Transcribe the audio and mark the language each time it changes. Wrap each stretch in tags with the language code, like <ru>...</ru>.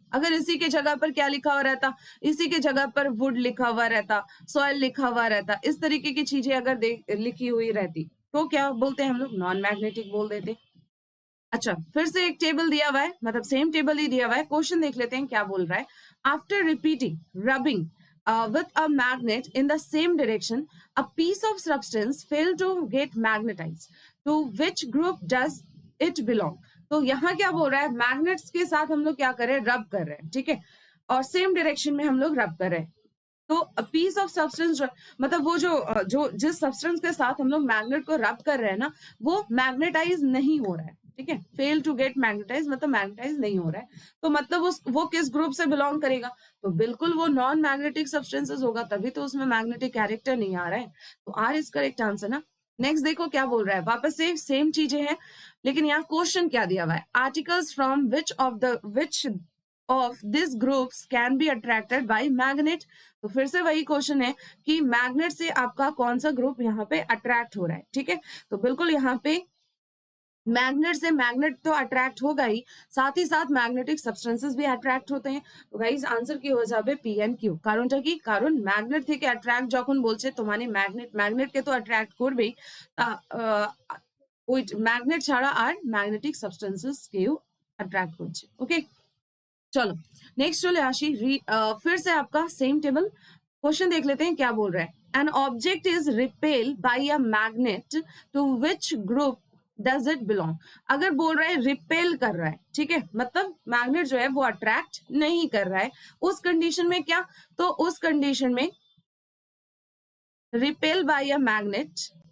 <hi>अगर इसी के जगह पर क्या लिखा हुआ रहता, इसी के जगह पर वुड लिखा हुआ रहता, सॉइल लिखा हुआ रहता, इस तरीके की चीजें अगर लिखी हुई रहती तो क्या बोलते हैं हम लोग, नॉन मैग्नेटिक बोल देते। अच्छा, फिर से एक टेबल दिया हुआ है, मतलब सेम टेबल ही दिया हुआ है, क्वेश्चन देख लेते हैं क्या बोल रहा है।</hi> <en>After repeating rubbing with a magnet in the same direction, a piece of substance failed to get magnetized. To which group does it belong?</en> <hi>तो यहाँ क्या बोल रहा है, मैग्नेट्स के साथ हम लोग क्या कर रहे हैं, रब कर रहे हैं, ठीक है, और सेम डायरेक्शन में हम लोग रब कर रहे हैं। तो पीस ऑफ सब्सटेंस मतलब वो जो जिस सब्सटेंस के साथ हम लोग मैग्नेट को रब कर रहे हैं ना, वो मैग्नेटाइज नहीं हो रहा है, ठीक है। फेल टू गेट मैग्नेटाइज मतलब मैग्नेटाइज नहीं हो रहा है, तो मतलब वो किस ग्रुप से बिलोंग करेगा, तो बिल्कुल वो नॉन मैग्नेटिक सब्सटेंसेस होगा, तभी तो उसमें मैग्नेटिक कैरेक्टर नहीं आ रहा है। तो आर इज करेक्ट आंसर ना। नेक्स्ट देखो क्या बोल रहा है, वापस से सेम चीजें हैं, लेकिन यहाँ क्वेश्चन क्या दिया हुआ है,</hi> <en>Articles from which of this groups can be attracted by magnet.</en> <hi>तो फिर से वही क्वेश्चन है कि मैग्नेट से आपका कौन सा ग्रुप यहाँ पे अट्रैक्ट हो रहा है, ठीक है। तो बिल्कुल यहाँ पे मैग्नेट से मैग्नेट तो अट्रैक्ट होगा ही साथ मैग्नेटिक सब्सटेंसेस भी अट्रैक्ट होते हैं। तो गाइस आंसर</hi> <bn>কি হয়ে যাবে পি এন্ড কিউ, কারণটা কি, কারণ ম্যাগনেট থেকে অ্যাট্রাক্ট যখন বলছে তো মানে ম্যাগনেটকে তো অ্যাট্রাক্ট করবেই, ওই ম্যাগনেট ছাড়া আর ম্যাগনেটিক সাবস্টেন্সেস কেউ अट्रैक्ट করছে।</bn> <hi>ओके, चलो नेक्स्ट चले आशी फिर से आपका सेम टेबल, क्वेश्चन देख लेते हैं क्या बोल रहा है।</hi> <en>An object is repel by a magnet, to which group does it belong.</en> <hi>अगर बोल रहा है रिपेल कर रहा है, ठीक है, मतलब मैग्नेट जो है वो अट्रैक्ट नहीं कर रहा है, उस कंडीशन में क्या, तो उस कंडीशन में रिपेल बाय अ मैग्नेट।</hi>